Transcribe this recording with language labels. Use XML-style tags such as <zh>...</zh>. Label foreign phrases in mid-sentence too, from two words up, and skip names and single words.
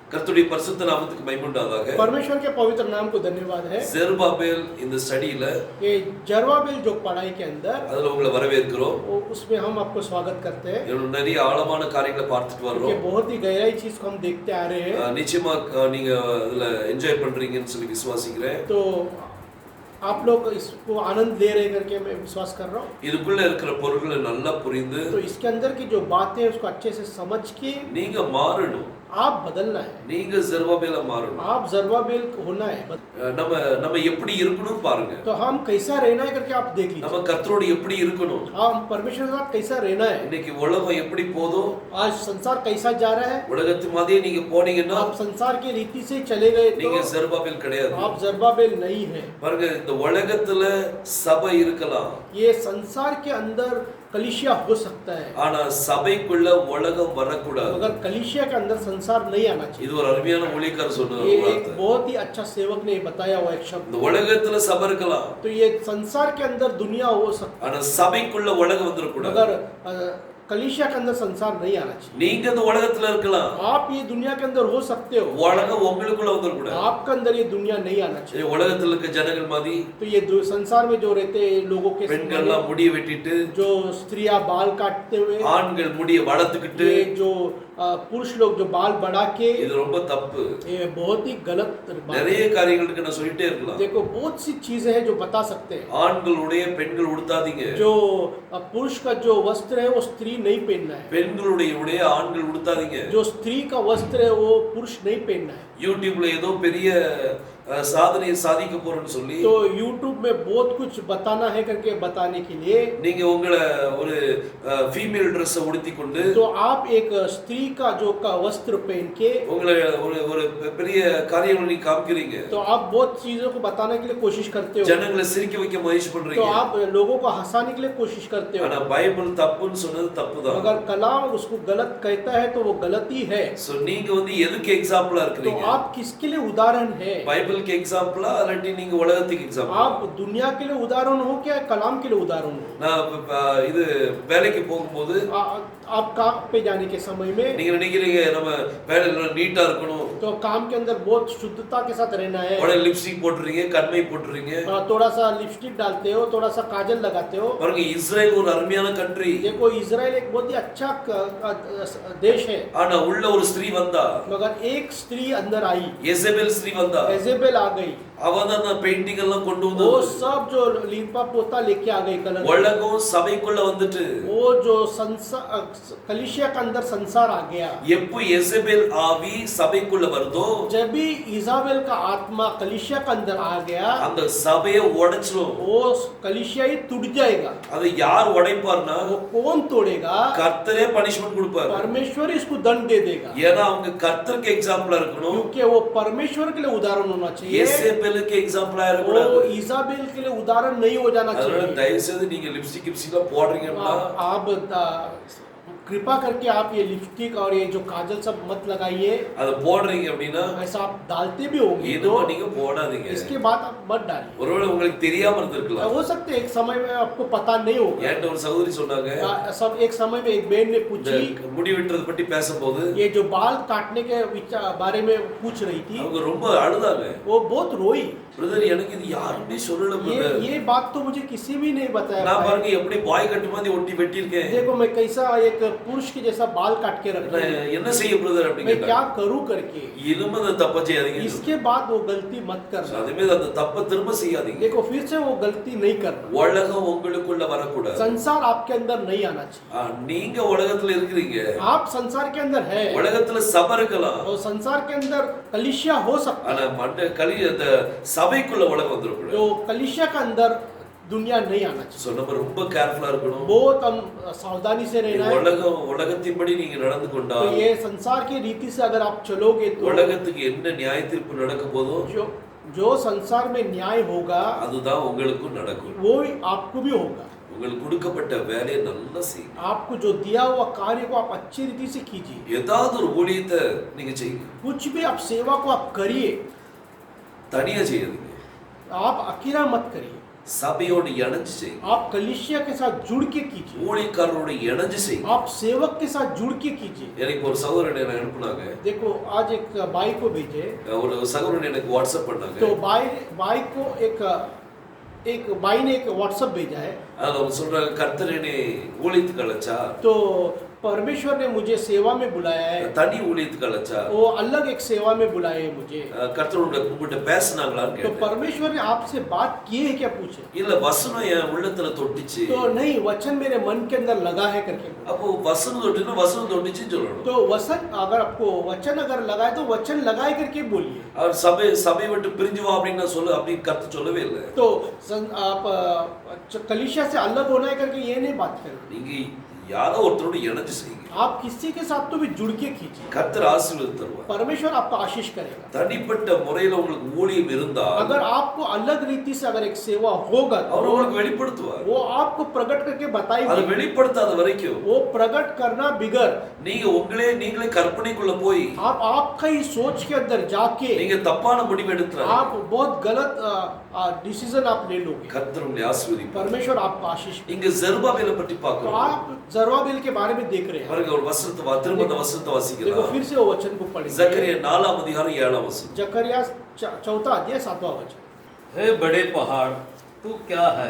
<ta>கர்த்தருடைய பரிசுத்த நாமத்துக்கு மகிமை உண்டாவதாக.</ta> <hi>परमेश्वर के पवित्र नाम को धन्यवाद है।</hi> <ta>ஜெருபாபேல் இந்த ஸ்டடியில</ta> <hi>ये जरुब्बाबेल जो पढ़ाई के अंदर</hi> <ta>அதுல உங்களை வரவேற்கிறோம்.</ta> <hi>उसमें हम आपको स्वागत करते हैं।</hi> <ta>இன்னும் நிறைய ஆழமான காரியங்களை பார்த்துட்டு</ta> <hi>ये</hi> <ta>வர்றோம்.</ta> <hi>बहुत ही गहराई चीज को हम देखते आ रहे हैं।</hi> <ta>நிச்சயமா நீங்க அதுல என்ஜாய் பண்றீங்கன்னு சொல்லி விசுவாசிக்கிறேன்.</ta> <hi>तो आप लोग इसको आनंद ले रहे करके मैं विश्वास कर रहा हूँ।</hi> <ta>இதுக்குள்ள இருக்கிற பொருள்களை நல்லா புரிந்து</ta> <hi>तो इसके अंदर की जो बातें उसको अच्छे से समझ के</hi> <ta>நீங்க மாறணும்.</ta> <hi>आप बदलना है।</hi> <ta>நீங்க ஜெருபாபேலா மாறணும்.</ta> <hi>आप जरुब्बाबेल होना है।</hi> <ta>நம்ம எப்படி இருக்கணும் பாருங்க.</ta> <hi>तो हम कैसा रहना है करके आप देख लीजिए।</hi> <ta>நம்ம கர்த்தரோடு எப்படி இருக்கணும்.</ta> <hi>हम परमेश्वर के साथ कैसा रहना है।</hi> <ta>இன்னைக்கு உலகம் எப்படி போதோ</ta> <hi>आज संसार कैसा जा रहा है।</hi> <ta>உலகத்து மாதிரியே நீங்க போனீங்கன்னா</ta> <hi>आप संसार की रीति से चले गए</hi> <ta>நீங்க</ta> <hi>तो</hi> <ta>ஜெருபாபேல் கிடையாது.</ta> <hi>आप जरुब्बाबेल नहीं है।</hi> <ta>பாருங்க இந்த உலகத்துல சபை இருக்கலாம்.</ta> <hi>ये संसार के अंदर कलीसिया हो सकता है</hi> <ta>ஆனா சபைக்குள்ள உலகம் வரக்கூடாது.</ta> <hi>मगर कलीसिया के अंदर संसार नहीं आना चाहिए।</hi> <ta>இது ஒரு அருமையான ஊழியக்காரர் சொன்ன</ta> <hi>ये एक</hi> <ta>வார்த்தை.</ta> <hi>बहुत ही अच्छा सेवक ने बताया हुआ एक शब्द।</hi> <ta>இந்த உலகத்துல சபை இருக்கலாம்.</ta> <hi>तो ये संसार के अंदर दुनिया हो सकता</hi> <ta>ஆனா சபைக்குள்ள உலகம் வந்துடக்கூடாது.</ta> <hi>मगर कलीसिया के अंदर संसार नहीं आना चाहिए।</hi> <ta>நீங்க இந்த உலகத்துல இருக்கலாம்.</ta> <hi>आप ये दुनिया के अंदर हो सकते हो।</hi> <ta>உலகம் உங்களுக்குள்ள வந்துடக்கூடாது.</ta> <hi>आपके अंदर ये दुनिया नहीं आना चाहिए।</hi> <ta>உலகத்துல இருக்க ஜனங்கள் மாதிரி</ta> <hi>तो ये संसार में जो रहते हैं लोगों के</hi> <ta>பெண்கள்லாம் முடிய வெட்டிட்டு</ta> <hi>जो स्त्रियां बाल काटते हुए,</hi> <ta>ஆண்கள் முடிய வளர்த்துக்கிட்டு</ta> <hi>ये जो पुरुष लोग जो बाल बढ़ा के,</hi> <ta>இது ரொம்ப தப்பு.</ta> <hi>ये बहुत ही गलत बात है।</hi> <ta>நிறைய காரியங்களுக்கு நான் சொல்லிட்டே இருக்கலாம்.</ta> <hi>देखो बहुत सी चीजें हैं जो बता सकते हैं।</hi> <ta>ஆண்களுடைய பெண்கள் உடுத்தாதீங்க.</ta> <hi>जो पुरुष का जो वस्त्र है वो स्त्री नहीं पहनना है।</hi> <ta>பெண்களுடைய உடைய ஆண்கள் உடுத்தாதீங்க.</ta> <hi>जो स्त्री का वस्त्र है वो पुरुष नहीं पहनना है।</hi> <ta>யூடியூப்ல ஏதோ பெரிய சாதனையை சாதிக்க போறேன்னு சொல்லி</ta> <hi>तो YouTube में बहुत कुछ बताना है करके बताने के लिए</hi> <ta>நீங்க உங்களை ஒரு</ta> <en>female Dress</en> <ta>உடுத்தி கொண்டு</ta> <hi>तो आप एक स्त्री का जो का वस्त्र पहन के</hi> <ta>உங்களை ஒரு பெரிய காரியங்களை நீங்க காமிக்கிறீங்க.</ta> <hi>तो आप बहुत चीजों को बताने के लिए कोशिश करते हो।</hi> <ta>ஜனங்களை சிரிக்க வைக்க முயற்சி</ta> <hi>तो</hi> <ta>பண்றீங்க.</ta> <hi>आप लोगों को हंसाने के लिए कोशिश करते हो।</hi> <ta>ஆனா பைபிள் தப்புன்னு சொன்னது தப்புதான்.</ta> <hi>अगर कलाम उसको गलत कहता है तो वो गलत ही है।</hi> <ta>சோ நீங்க வந்து எதுக்கு எக்ஸாம்பிளா</ta> <hi>तो</hi> <ta>இருக்கீங்க?</ta> <hi>आप किसके लिए उदाहरण है।</hi> <ta>பைபிளுக்கு எக்ஸாம்பிளா அல்லது நீங்க உலகத்துக்கு எக்ஸாம்பிளா?</ta> <hi>आप दुनिया के लिए उदाहरण हो क्या कलाम के लिए उदाहरण हो।</hi> <ta>நான் இது வேலைக்கு போகும்போது</ta> <hi>आप काम पे जाने के समय में</hi> <ta>நீங்க நினைக்கிறீங்க நம்ம வேலையில நீட்டா இருக்கணும்.</ta> <hi>तो काम के अंदर बहुत शुद्धता के साथ रहना है।</hi> <ta>உடனே லிப்ஸ்டிக் போட்டுறீங்க, கண்மை போட்டுறீங்க.</ta> <hi>थोड़ा सा लिपस्टिक डालते हो, थोड़ा सा काजल लगाते हो।</hi> <ta>பாருங்க இஸ்ரேல் ஒரு அருமையான கண்ட்ரி.</ta> <hi>देखो इजराइल एक बहुत ही अच्छा देश है।</hi> <ta>ஆனா உள்ள ஒரு ஸ்திரீ வந்தா,</ta> <hi>मगर एक स्त्री अंदर आई,</hi> <ta>எசபேல் ஸ்திரீ வந்தா.</ta> <hi>एजेबेल आ गई।</hi> <ta>அவதான் அந்த பெயிண்டிங் எல்லாம் கொண்டு</ta> <hi>वो</hi> <ta>வந்தது.</ta> <hi>सब जो लीपा पोता लेके आ गई कलर।</hi> <ta>உலகம் சபைக்குள்ள வந்துட்டு</ta> <hi>वो जो कलीसिया के अंदर संसार आ गया।</hi> <ta>எப்போ எசபேல் ஆவி சபைக்குள்ள வருதோ</ta> <hi>जब भी इजाबेल का आत्मा कलीसिया के अंदर आ गया</hi> <ta>அந்த சபையை உடைச்சிரும்.</ta> <hi>वो कलीसिया ही टूट जाएगा।</hi> <ta>அதை யார் உடைப்பார்னா</ta> <hi>वो कौन तोड़ेगा।</hi> <ta>கர்த்தரே பனிஷ்மென்ட் கொடுப்பார்.</ta> <hi>परमेश्वर इसको दंड दे देगा।</hi> <ta>ஏன்னா அவங்க கர்த்தருக்கு எக்ஸாம்பிளா இருக்கணும்.</ta> <hi>क्योंकि वो परमेश्वर के लिए उदाहरण होना चाहिए।</hi> <ta>எசபேலுக்கு எக்ஸாம்பிளா</ta> <hi>वो</hi> <ta>இருக்கக்கூடாது.</ta> <hi>इजाबेल के लिए उदाहरण नहीं हो जाना</hi> <ta>அதனால</ta> <hi>चाहिए।</hi> <ta>தயவு செய்து நீங்க லிப்ஸ்டிக் கிப்ஸ்டிக்லாம் போடுறீங்கன்னா</ta> <hi>आप कृपा करके आप ये लिपस्टिक और ये जो काजल सब मत लगाइए।</hi> <ta>அது போடுறீங்க அப்படின்னா</ta> <hi>ऐसा आप डालते भी होंगे</hi> <ta>இதுமா</ta> <hi>तो</hi> <ta>நீங்க போடாதீங்க.</ta> <hi>इसके बाद आप मत डालिए।</hi> <ta>ஒருவேளை உங்களுக்கு தெரியாம இருந்திருக்கலாம்.</ta> <hi>हो सकता है एक समय में आपको पता नहीं होगा।</hi> <ta>என்கிட்ட ஒரு சகோதரி சொன்னாங்க,</ta> <hi>सब एक समय में एक बहन ने</hi> <ta>இந்த</ta> <hi>पूछी,</hi> <ta>முடி வெட்டுறது பத்தி பேசும்போது</ta> <hi>ये जो बाल काटने के बारे में पूछ रही थी,</hi> <ta>அவங்க ரொம்ப அழுதாங்க.</ta> <hi>वो बहुत रोई।</hi> <ta>பிரதர் எனக்கு இது யாருமே சொல்லல பிரதர்.</ta> <hi>ये बात तो मुझे किसी भी नहीं बताया।</hi> <ta>நான் பாருங்க எப்படி</ta> <en>boy cut</en> <ta>மாதிரி ஒட்டி வெட்டி இருக்கேன்.</ta> <hi>देखो मैं कैसा एक पुरुष के जैसा बाल काट के रखा है।</hi> <ta>என்ன செய்ய பிரதர்</ta> <hi>मैं</hi> <ta>அப்படிங்க.</ta> <hi>क्या करूं करके।</hi> <ta>இனிமே அந்த தப்ப செய்யாதீங்க.</ta> <hi>इसके बाद वो गलती मत करना।</hi> <ta>அதுமே அந்த தப்ப திரும்ப செய்யாதீங்க.</ta> <hi>देखो फिर से वो गलती नहीं करना।</hi> <ta>உலகம் உங்களுக்குள்ள வரக்கூடாது.</ta> <hi>संसार आपके अंदर नहीं आना चाहिए।</hi> <ta>நீங்க உலகத்துல இருக்கிறீங்க.</ta> <hi>आप संसार के अंदर है</hi> <ta>உலகத்துல சபை இருக்கலாம்.</ta> <hi>और संसार के अंदर कलीसिया हो सकता</hi> <ta>ஆனா</ta> <hi>है।</hi> <ta>அந்த சபைக்குள்ள உலகம் வந்துடக்கூடாது.</ta> <hi>जो कलीसिया के अंदर दुनिया नहीं आना चाहिए।</hi> <ta>சோ நம்ம ரொம்ப கேர்ஃபுல்லா இருக்கணும்.</ta> <hi>बहुत हम सावधानी से रहना है।</hi> <ta>உலகத்தின்படி நீங்க நடந்து</ta> <hi>तो</hi> <ta>கொண்டா</ta> <hi>ये संसार की रीति से अगर आप चलोगे तो</hi> <ta>உலகத்துக்கு என்ன நியாய தீர்ப்பு நடக்க போதோ</ta> <hi>जो संसार में न्याय होगा</hi> <ta>அதுதான் உங்களுக்கும் நடக்கும்.</ta> <hi>वो ही आपको भी होगा।</hi> <ta>உங்களுக்கு கொடுக்கப்பட்ட வேலையை நல்லா செய்யுங்க.</ta> <hi>आपको जो दिया हुआ कार्य को आप अच्छी रीति से कीजिए।</hi> <ta>ஏதாவது ஒரு ஊழியத்தை நீங்க செய்யுங்க.</ta> <hi>कुछ भी आप सेवा को आप करिए,</hi> <ta>தனியா செய்யாதீங்க.</ta> <hi>आप अकेला मत करिए।</hi> <ta>சபையோடு இணைஞ்சு செய்யுங்க.</ta> <hi>आप कलीसिया के साथ जुड़ के कीजिए,</hi> <ta>ஊழியக்காரரோடு இணைஞ்சு செய்யுங்க.</ta> <hi>आप सेवक के साथ जुड़ के कीजिए।</hi> <ta>எனக்கு ஒரு சகோதரன் எனக்கு அனுப்புனாங்க.</ta> <hi>देखो आज एक भाई को भेजे,</hi> <ta>ஒரு சகோதரன் எனக்கு வாட்ஸ்அப் பண்ணாங்க.</ta> <hi>तो भाई को एक भाई ने एक व्हाट्सएप भेजा है।</hi> <ta>அதுல அவங்க சொல்றாங்க, கர்த்தர் என்னை ஊழியத்துக்கு அழைச்சா,</ta> <hi>तो परमेश्वर ने मुझे सेवा में बुलाया है,</hi> <ta>தனி ஊழியத்துக்கு அழைச்சா,</ta> <hi>वो अलग एक सेवा में बुलाए है मुझे।</hi> <ta>கர்த்தரோட உங்கள்கிட்ட பேசினாங்களான்னு</ta> <hi>तो</hi> <ta>கேட்டேன்.</ta> <hi>परमेश्वर ने आपसे बात की है क्या पूछे?</hi> <ta>இல்ல வசனம் என் உள்ளத்துல தொட்டுச்சு.</ta> <hi>तो नहीं, वचन मेरे मन के अंदर लगा है करके बोला।</hi> <ta>அப்போ வசனம் தொட்டுனா வசனம் தொட்டுச்சுன்னு சொல்லணும்.</ta> <hi>तो अगर आपको वचन अगर लगा है तो वचन लगाए करके बोलिए।</hi> <ta>அவர் சபை விட்டு பிரிஞ்சு வா அப்படின்னு நான் அப்படி கர்த்தர் சொல்லவே இல்லை.</ta> <hi>तो आप कलीसिया से अलग होना है करके ये नहीं बात करें।</hi> <ta>நீங்க யாரோ ஒருத்தரோட இணைஞ்சு செய்யுங்க.</ta> <hi>आप किसी के साथ तो भी जुड़ के कीजिए,</hi> <ta>கர்த்தர் ஆசீர்வாதம் தருவார்.</ta> <hi>परमेश्वर आपको आशीष करेगा।</hi> <ta>தனிப்பட்ட முறையில உங்களுக்கு ஊழியம் இருந்தா,</ta> <hi>अगर आपको अलग रीति से अगर एक सेवा होगा</hi> <ta>அவர்</ta> <hi>तो</hi> <ta>உங்களுக்கு வெளிப்படுத்துவார்.</ta> <hi>वो आपको प्रकट करके</hi> <ta>அது</ta> <hi>बताएगा।</hi> <ta>வெளிப்படுத்தாத வரைக்கும்</ta> <hi>वो प्रकट करना बिगर</hi> <ta>நீங்க நீங்களே கற்பனைக்குள்ள போய்</ta> <hi>आपका ही सोच के अंदर जाके</hi> <ta>நீங்க தப்பான முடிவு எடுத்துறாங்க.</ta> <hi>आप बहुत गलत डिसीजन आप ले लोगे।</hi> <ta>கர்த்தர் உங்களை ஆசீர்வதிப்பார்.</ta> <hi>परमेश्वर आपको आशीष करेगा।</hi> <ta>இங்க ஜெருபாபேலை பற்றி</ta> <hi>तो</hi> <ta>பார்க்கிறோம்.</ta> <hi>आप जरुब्बाबेल के बारे में देख रहे हैं।</hi> <ta>பாருங்க ஒரு வசனத்தை திரும்ப அந்த வசனத்தை</ta> <hi>देखो</hi> <ta>வாசிக்கலாம்.</ta> <hi>फिर से वो वचन को पढ़ेंगे। जकरिया 4 अधिकार 7 वचन. जकरिया 4 अध्याय 7वां वचन। हे बड़े पहाड़, तू क्या है?</hi>